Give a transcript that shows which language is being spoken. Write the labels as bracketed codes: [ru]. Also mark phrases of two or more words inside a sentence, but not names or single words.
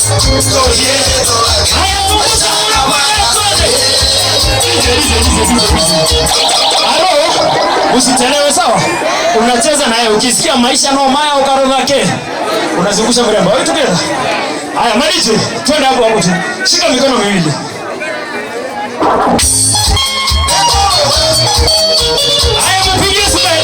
[sw] Usichelewe sawa? Unacheza naye ukisikia maisha no maya ukarogake. Unazungusha mrembo. Wewe together. Haya malize. Twende hapo hapo tu. Shika mikono miwili. Haya mpigie sasa.